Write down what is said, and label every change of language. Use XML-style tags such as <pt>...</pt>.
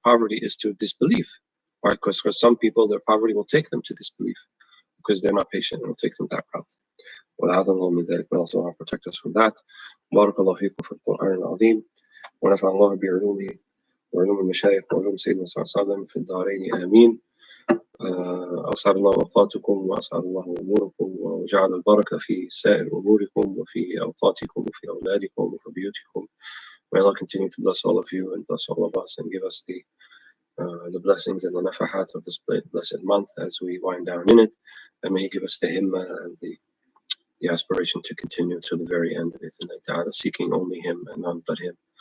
<en>Poverty is to disbelief, right? Because for some people, their poverty will take them to disbelief because they're not patient. It will take them that route.</en> <ar>وَلَعَذَ اللَّهُ مِنْ ذَلِكَ,</ar> <en>but also Allah protect us from that.</en> <ar>بارك الله فيكم في القرآن العظيم ونفع الله بعلومه وعلوم المشايخ وعلوم سيدنا صلى الله عليه وسلم في الدارين آمين. أسعد الله أوقاتكم وأسعد الله أموركم وجعل البركة في سائر أموركم وفي أوقاتكم وفي أولادكم وفي بيوتكم.</ar> <en>May Allah continue to bless all of you and bless all of us and give us the blessings and the nafahat of this blessed month as we wind down in it. And may He give us the himmah and the aspiration to continue to the very end of it, and seeking only Him and none but Him.</en>